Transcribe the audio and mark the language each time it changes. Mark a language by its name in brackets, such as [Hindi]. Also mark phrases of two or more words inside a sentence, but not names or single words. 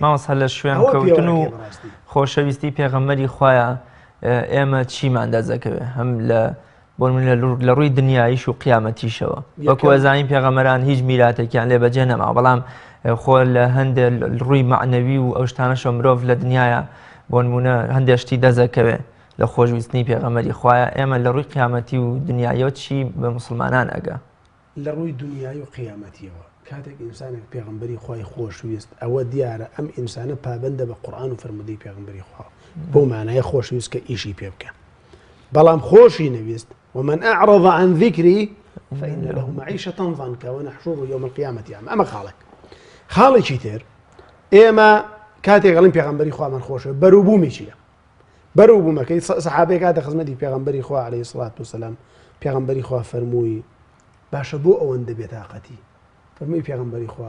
[Central Kurdish] مامۆستا لە شوێن کەوتن و خۆشەویستی پێغەمبەری خوایە ئێمە چیمان دەزەکەوێ هەم لە ڕووی دنیاییش و قیامەتیشەوە وەکو ئەزانین پێغەمبەران هیچ میراتێکیان لێ بەجێ نەما بەڵام خۆ لە هەندێک ڕووی معنەوی و ئەو شتانەشە مرۆڤ لە دنیاە بۆ نمونە هەندێک شتی دەزەکەوێ لە خۆشویستنی پێغەمبەری خوایە ئێمە لە ڕووی قیامەتی و دنیاییەوە چی بە موسڵمانان ئەگە لە ڕووی دنیای و قیامەتیەوە کاتێک ئینسانێک پێغەمبەری خوای خۆشویست ئەوە دیارە ئەم ئینسانە پابەندە بە قورئان و فەرمودەی پێغەمبەری خوا بۆ مانایە خۆشویست کە ئیشی پێ بکە بەڵام خۆشی نەویست [Arabic] ومن أعرض عن ذكري فإن له معيشة ضنكا ونحشره يوم القيامة أعمى أما [Central Kurdish] خاڵێکی تر ئێمە کاتێک گەڵین پێغەمبەری خوامان خۆشە بەرووبوومی چییە بەرووبوومەکەی سەحابەی کاتە خزمەتی پێغەمبەری خوا [Arabic] عەلەیهی سڵات وسەلام [Central Kurdish] پێغەمبەری خوا فەرمووی باشە بۆ ئەوەندە بێتاقەتی فەرمووی پێغەمبەری خوا